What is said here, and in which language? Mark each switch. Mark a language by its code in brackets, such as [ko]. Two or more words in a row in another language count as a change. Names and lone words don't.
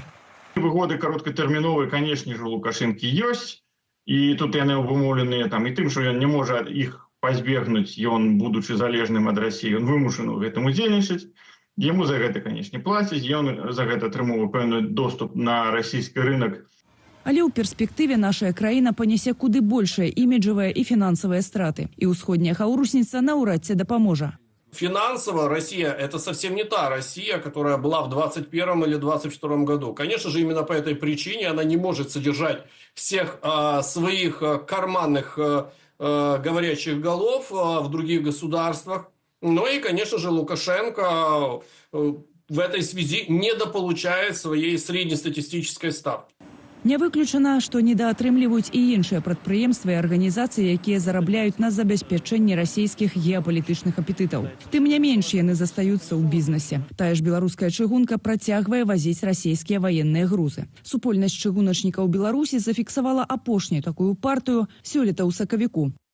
[be] Выгоды кароткатэрміновыя, канешне ж, у Лукашэнкі ёсць, і тут яны абумоўленыя і тым, што ён не можа іх пазбегнуць, ён, будучы залежным ад Расіі, ён вымушаны ў гэтым удзельнічаць. Яму за гэта, канешне, плацяць, ён за гэта атрымоўвае пэўны доступ на расійскі рынок. Але ў перспектыве нашая краіна панясе куды большыя іміджавыя і фінансавыя страты. І ўсходняя хаўрусніца наўрад ці дапаможа. [ru] Финансово Россия – это совсем не та Россия, которая была в 2021 или 2022 году. Конечно же, именно по этой причине она не может содержать всех своих карманных говорящих голов в других государствах. Ну и, конечно же, Лукашенко в этой связи недополучает своей среднестатистической ставки. [be] Не выключана, што недаатрымліваюць і іншыя прадпрыемствы і арганізацыі, якія зарабляюць на забеспячэнні расійскіх геапалітычных апетытаў. Тым не менш яны застаюцца ў бізнесе. Тая ж беларуская чыгунка працягвае вазіць расійскія ваенныя грузы. Супольнасць чыгуначнікаў Беларусі зафіксавала апошнюю такую партыю сёлета ў сакавіку.